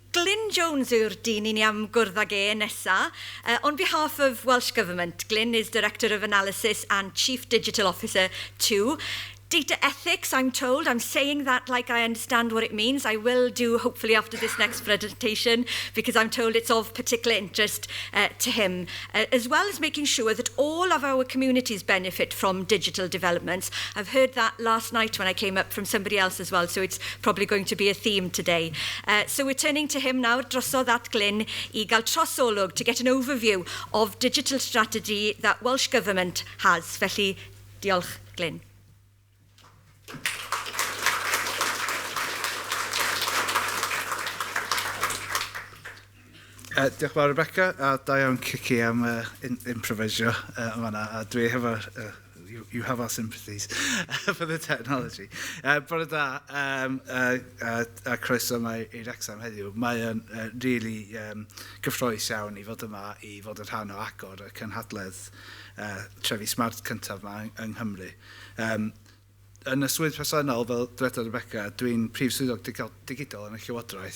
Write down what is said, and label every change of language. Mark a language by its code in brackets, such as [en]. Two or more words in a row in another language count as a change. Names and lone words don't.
[cy] Glyn Jones yw'r dyn I ni am gwrdd ag nesa. [en] On behalf of Welsh Government, Glyn is Director of Analysis and Chief Digital Officer too. Data ethics, I'm told. I'm saying that like I understand what it means. I will do, hopefully, after this next presentation, because I'm told it's of particular interest to him, as well as making sure that all of our communities benefit from digital developments. I've heard that last night when I came up from somebody else as well, so it's probably going to be a theme today. So we're turning to him now, [cy] drosodd at Glyn, I gael trosolwg [en] to get an overview of digital strategy that Welsh Government has. [cy] Felly, diolch, Glyn. Diolch yn fawr Rebecca, a da iawn Cici am improvisio yma, a dwi hefo, [en] you have our sympathies for the technology. [cy] Bore da, a croeso mae i'r exam heddiw. Mae'n really gyffroes iawn I fod yma, I fod yn rhan o agor y cynhadledd Trefi Smart cyntaf yma yng Nghymru. Yn y swydd personol, fel dwedodd Rebecca, dwi'n Prif Swyddog Digidol yn y Llywodraeth.